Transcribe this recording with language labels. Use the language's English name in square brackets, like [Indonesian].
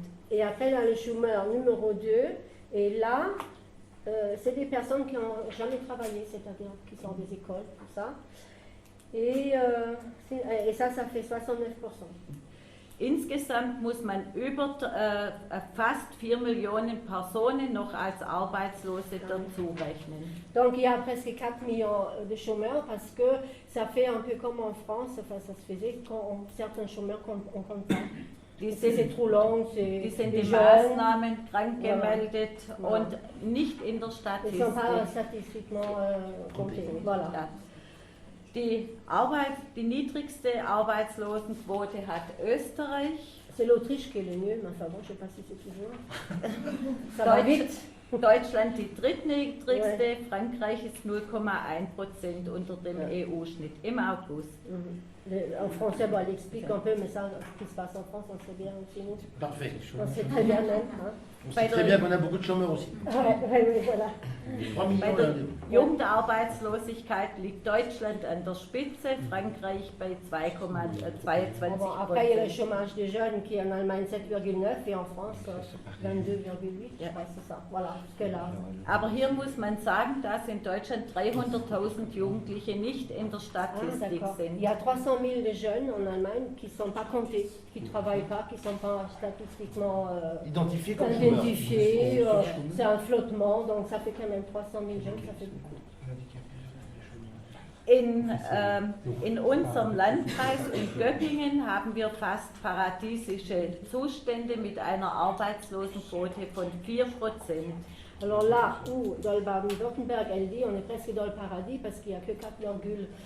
[French] Et après dans le chômeur numéro 2, et là, c'est des personnes qui n'ont jamais travaillé, c'est-à-dire qui sont des écoles, tout ça. Et ça fait 69%. [German] Insgesamt muss man über fast 4 Millionen Personen noch als Arbeitslose dazu rechnen. [French] Donc il y a presque 4 millions de chômeurs parce que ça fait un peu comme en France, enfin ça se faisait quand certains chômeurs qu'on compte pas. C'est trop long, [German] die sind die Maßnahmen krank gemeldet und nicht in der Statistik. [French] Ils ne sont pas statistiquement comptés. Voilà. [German] Ja. Die niedrigste Arbeitslosenquote hat Österreich. [French] C'est l'Autriche qui est le mieux, mais enfin bon, je ne sais pas si c'est toujours. Ça va vite. [German] Deutschland die drittniedrigste, ouais. Frankreich ist 0,1% unter dem EU-Schnitt im August. [French] En français, bon, elle explique un peu, mais ça, ce qui se passe en France, on sait bien aussi. Parfait. On sait très bien même. Hein. On sait très bien qu'on a beaucoup de chômeurs aussi. Oui, voilà. 3 millions. [German] Bei der Jugendarbeitslosigkeit liegt Deutschland an der Spitze, Frankreich bei 2,22%. [French] Bon, après, il y a le chômage des jeunes qui est en Allemagne 7,9 et en France 22,8. Je crois, c'est ça. Voilà, jusque là. [German] Aber hier muss man sagen, dass in Deutschland 300.000 Jugendliche nicht in der Statistik sind. [French] Il y a 300 000 de jeunes en Allemagne qui ne sont pas comptés, qui ne travaillent pas, qui ne sont pas statistiquement identifiés comme identifiés. C'est un flottement, donc ça fait quand même 300 000 jeunes, ça fait beaucoup. [German] In unserem Landkreis in Göppingen haben wir fast paradiesische Zustände mit einer Arbeitslosenquote von 4%. [French] Alors là où, dans le Baden-Württemberg, elle dit on est presque dans le paradis parce qu'il n'y a que 4,4%